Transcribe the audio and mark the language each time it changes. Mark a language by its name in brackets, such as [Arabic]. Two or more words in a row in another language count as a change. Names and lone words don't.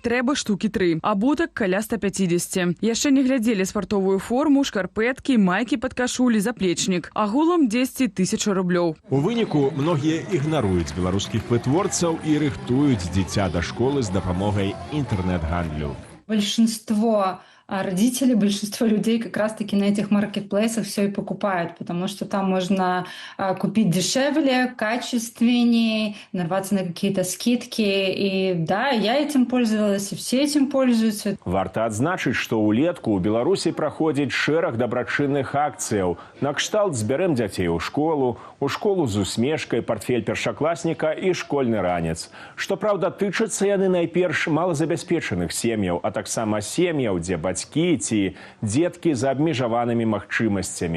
[Belarusian] Трэба штукі 3. Абутак каля 150. Яшчэ не глядзелі спартовую форму, шкарпэткі, майкі пад кашулі, заплечнік. Агулам 10 000 рублёў. У выніку многія ігнаруюць беларускіх вытворцаў і рыхтуюць дзіця да школы з дапамогай інтэрнэт-гандлю. [Russian] Большинство родителей, большинство людей как раз-таки на этих маркетплейсах все и покупают, потому что там можно купить дешевле, качественнее, нарваться на какие-то скидки. И да, я этим пользовалась, и все этим пользуются. [Belarusian] Варта адзначыць, што ўлетку ў Беларусі праходзіць шэраг дабрачынных акцыяў. Накшталт «Збярэм дзяцей у школу з усмешкай, партфель першакласніка і школьны ранец». Што праўда, тычацца яны найперш малазабяспечаных сем'яў, а таксама сем'яў, дзе бацькі ці дзеткі з абмежаванымі магчымасцямі.